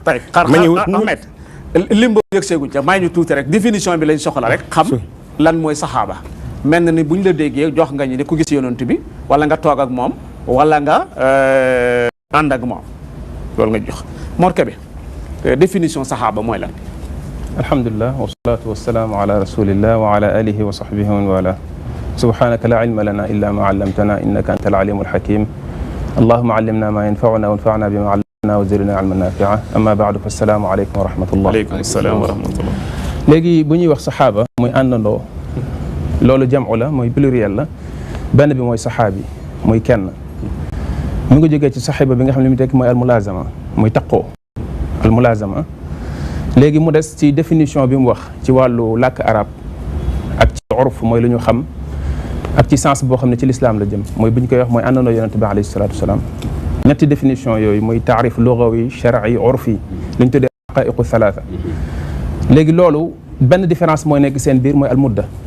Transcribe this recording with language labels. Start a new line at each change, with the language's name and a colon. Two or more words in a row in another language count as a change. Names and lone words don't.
Wolof: tey ma ñëw Ahmed lim boobu yëg seeguñ ca may ñu tuuti rek définition bi lañ soxla rek xam lan mooy saxaaba mel na ni buñ la déggee jox nga ñi ne ku gis yonent bi wala nga toog ak moom wala nga ànd ak moom loolu nga jox Mor Kébé définition saxaaba mooy lan
Arabic: الحمد لله والصلاة والسلام على رسول الله وعلى آله وصحبه ومن والاه سبحانك لا علم لنا إلا ما علمتنا إنك أنت العليم الحكيم اللهم علمنا ما ينفعنا وانفعنا بما علمتنا وزدنا علما نافعا أما بعد فالسلام عليكم ورحمة الله. وعليكم السلام ورحمة الله.
Wolof: léegi bu ñuy wax saxaaba muy àndandoo loolu jam'u la mooy pluriel la benn bi mooy saxaabi muy kenn mu ngi jógee ci saxiba bi nga xam ne li mu tekk mooy almulazama muy taqoo almulazama léegi mu des ci définition bi mu wax ci wàllu làkk arab ak ci urf mooy lu ñu xam ak ci sens boo xam ne ci lislaam la jëm mooy bu ñu koy wax mooy àndandoo yonent bi alayhi salaatu wasalaam ñetti définition yooyu muy
Arabic: تعريف لغوي شرعي عرفي
Wolof: li ñu tuddee
Arabic: حقائق ثلاثة
Wolof: léegi loolu benn différence mooy nekk seen biir mooy almudda